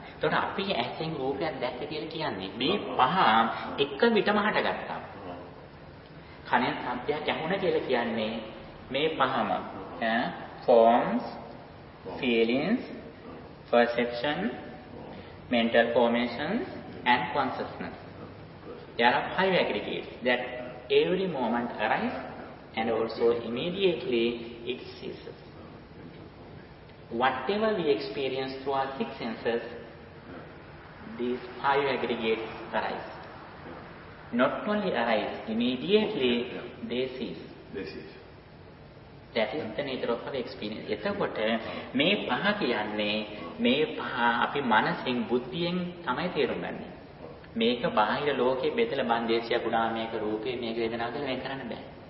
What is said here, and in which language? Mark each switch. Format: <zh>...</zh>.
<si>එතකොට අපි ඇසෙන් රූපයක් දැක්ක කියලා කියන්නේ මේ පහ එක විතරම හටගත්තා. කනෙන් ශබ්දයක් ඇහුණා කියලා කියන්නේ මේ පහම.</si> <en>Uh forms, feelings, perception, mental formations and consciousness. There are five aggregates that every moment arise and also immediately it ceases. Whatever we experience through our six senses, these five aggregates arise. Not only arise, immediately they cease. That is the nature of our experience.</en> <si>එතකොට මේ පහ කියන්නේ මේ පහ අපි මනසින් බුද්ධියෙන් තමයි තේරුම් ගන්නේ. මේක බාහිර ලෝකේ බෙදලා බන්දේශියා ගුණා මේක රූපේ මේක වේදනා කියලා මේක කරන්න බෑ.</si>